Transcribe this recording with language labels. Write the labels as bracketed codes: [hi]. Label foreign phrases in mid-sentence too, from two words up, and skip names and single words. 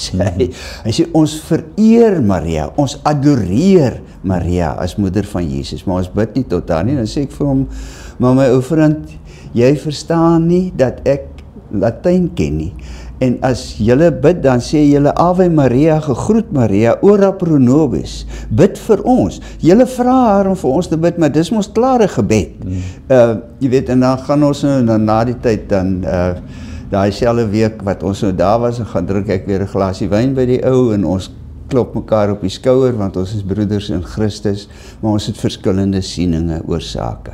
[af] Hy sê, ons vereer Maria, ons adoreer Maria as moeder van Jesus, maar ons bid nie tot haar nie. Dan sê ek vir hom, maar my ou vriend, jy verstaan nie dat ek Latyn ken nie. En as julle bid, dan sê julle Ave Maria, gegroet Maria, [la] ora pro nobis, [af] bid vir ons. Julle vra haar om vir ons te bid, maar dis ons klare gebed. Jy weet, en dan gaan ons nou, na die tyd, dan daai selfde week wat ons nou daar was, en gaan drink ek weer 'n glasie wyn by die ou, en ons klop mekaar op die skouer, want ons is broeders in Christus, maar ons het verskillende sieninge oor sake.